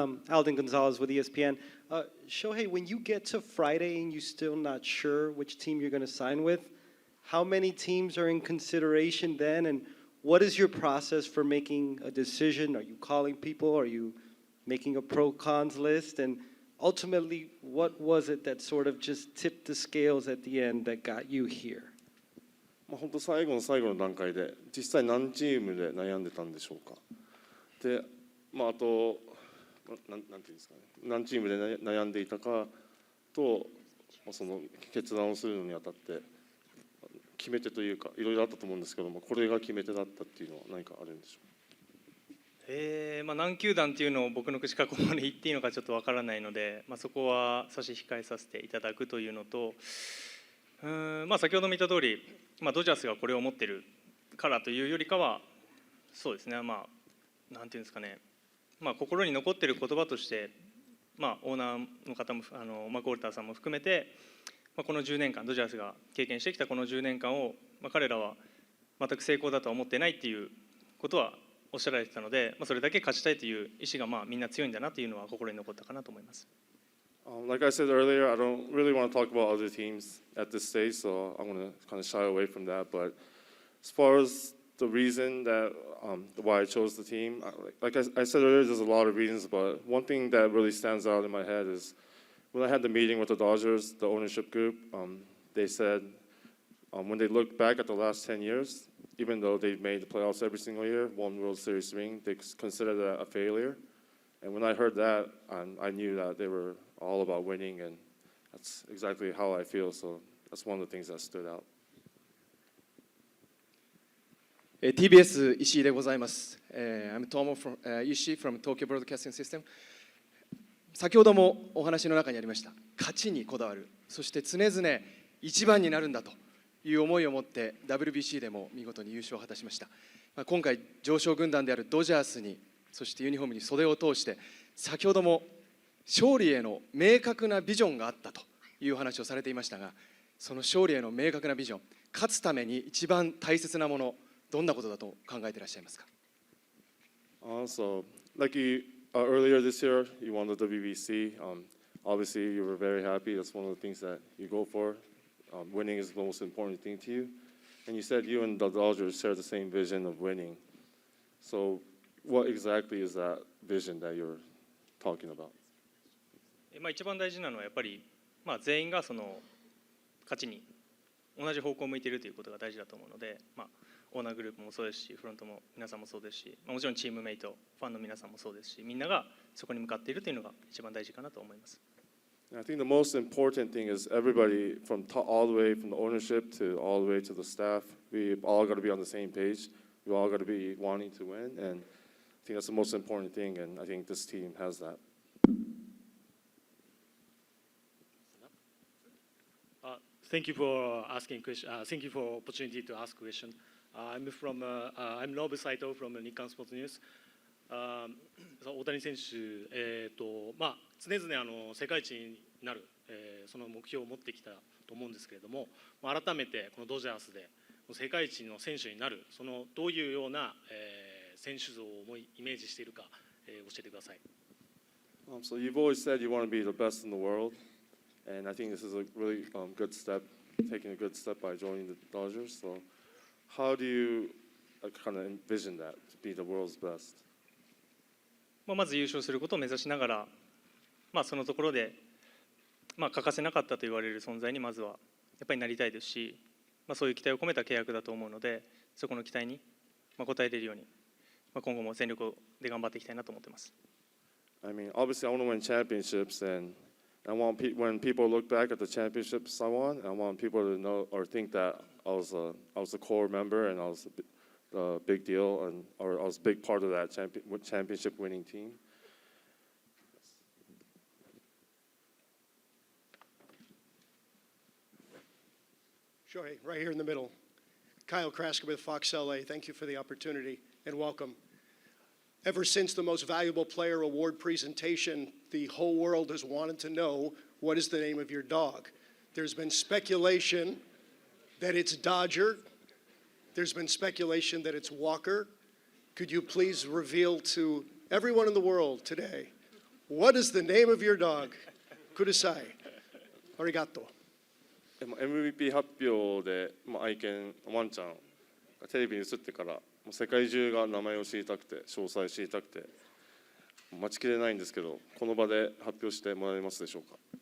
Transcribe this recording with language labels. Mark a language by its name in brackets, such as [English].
[English] Alden Gonzalez with ESPN. Shohei, when you get to Friday and you're still not sure which team you're going to sign with, how many teams are in consideration then, and what is your process for making a decision? Are you calling people? Are you making a pro-cons list? And ultimately, what was it that sort of just tipped the scales at the end that got you here? [Japanese] 本当最後の最後の段階で実際何チームで悩んでたんでしょうか。で、あとなんていうんですかね、何チームで悩んでいたかとその決断をするのにあたって決め手というかいろいろあったと思うんですけども、これが決め手だったっていうのは何かあるんでしょうか。何球団っていうのを僕の口からここまで言っていいのかちょっとわからないので、そこは差し控えさせていただくというのと、先ほども言った通り、ドジャースがこれを持ってるからというよりかは、そうですね、なんていうんですかね、心に残ってる言葉として、オーナーの方もマコールターさんも含めて、この10年間ドジャースが経験してきたこの10年間を、彼らは全く成功だとは思ってないっていうことはおっしゃられてたので、それだけ勝ちたいという意思がみんな強いんだなというのは心に残ったかなと思います。 [English] Like I said earlier, I don't really want to talk about other teams at this stage, so I'm going to kind of shy away from that. But as far as the reason that why I chose the team, like I said earlier, there's a lot of reasons, but one thing that really stands out in my head is when I had the meeting with the Dodgers, the ownership group, they said when they look back at the last 10 years, even though they've made the playoffs every single year, won World Series ring, they consider that a failure. And when I heard that, I knew that they were all about winning, and that's exactly how I feel. So that's one of the things that stood out. [Japanese] TBS 石井でございます。 [English] I'm Tomo from Ishii from Tokyo Broadcasting System。 [Japanese] 先ほどもお話の中にありました勝ちにこだわる、そして常々一番になるんだという思いを持って WBC でも見事に優勝を果たしました。今回常勝軍団であるドジャースに、そしてユニフォームに袖を通して先ほども勝利への明確なビジョンがあったという話をされていましたが、その勝利への明確なビジョン、勝つために一番大切なもの、どんなことだと考えていらっしゃいますか？ [English] Also, like earlier this year, you won the WBC. Obviously, you were very happy. That's one of the things that you go for. Winning is the most important thing to you. And you said you and the Dodgers share the same vision of winning. So, what exactly is that vision that you're talking about? [Japanese] 一番大事なのはやっぱり、全員がその勝ちに同じ方向を向いているということが大事だと思うので、オーナーグループもそうですし、フロントも皆さんもそうですし、もちろんチームメイト、ファンの皆さんもそうですし、みんながそこに向かっているというのが一番大事かなと思います。 [English] I think the most important thing is everybody from all the way from the ownership to all the way to the staff, we all got to be on the same page. We all got to be wanting to win, and I think that's the most important thing, and I think this team has that. Thank you for asking question. Thank you for opportunity to ask question. I'm Nobu Saito from Nikkan Sports News. [Japanese] 大谷選手、常々世界一になる、その目標を持ってきたと思うんですけれども、改めてこのドジャースで世界一の選手になる、そのどういうような、選手像をイメージしているか、教えてください。 [English] So you've always said you want to be the best in the world, and I think this is a really good step, taking a good step by joining the Dodgers. So how do you kind of envision that, to be the world's best? [Japanese] まず優勝することを目指しながら、そのところで、欠かせなかったと言われる存在にまずはやっぱりなりたいですし、そういう期待を込めた契約だと思うので、そこの期待に応えれるように、今後も全力で頑張っていきたいなと思っています。 [English] I mean, obviously, I want to win championships, and I want when people look back at the championships I won, I want people to know or think that I was a core member and I was a big deal, and or I was a big part of that championship winning team. Shohei, right here in the middle. Kyle Kraska with Fox LA. Thank you for the opportunity and welcome. Ever since the Most Valuable Player Award presentation, the whole world has wanted to know what is the name of your dog. There's been speculation that it's Dodger. There's been speculation that it's Walker. Could you please reveal to everyone in the world today, what is the name of your dog? [Japanese] Kudasai. Arigato. MVP 発表で、愛犬ワンちゃんがテレビに映ってから、世界中が名前を知りたくて、詳細を知りたくて、待ちきれないんですけど、この場で発表してもらえますでしょうか。